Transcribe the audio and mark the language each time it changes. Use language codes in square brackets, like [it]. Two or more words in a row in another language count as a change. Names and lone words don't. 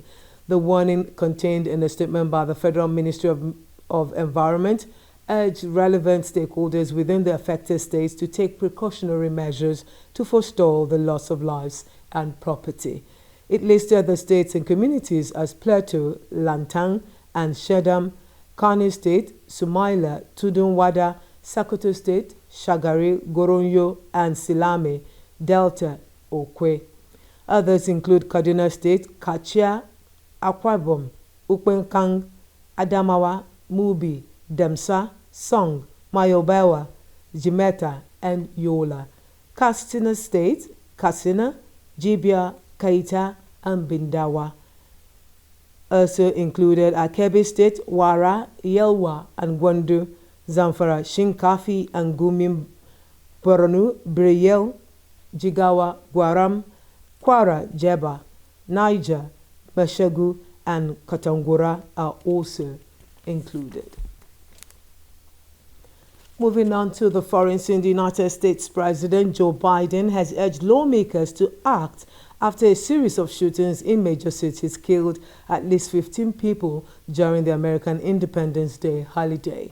[en] The warning, contained in a statement by the Federal Ministry of Environment, urged relevant stakeholders within the affected states to take precautionary measures to forestall the loss of lives and property. It listed the states and communities as Plateau, Lantang, and Shedam, Kano State, Sumaila, Tudunwada, Sokoto State, Shagari, Goronyo, and Silame, Delta, Okwe. Others include Kaduna State, Kachia, Akwa Ibom, Ukpenkang, Adamawa, Mubi, Demsa, Song, Mayobawa, Jimeta, and Yola. Katsina State, Katsina, Jibia, Kaita, and Bindawa. Also included are Kebbi State, Wara, Yelwa, and Gwandu, Zamfara, Shinkafi, and Gumi, Borno, Breyel, Jigawa, Gwaram, Kwara, Jeba, Niger, Mashegu, and Katangura are also included. Moving on to the foreign scene, the United States President Joe Biden has urged lawmakers to act after a series of shootings in major cities killed at least 15 people during the American Independence Day holiday.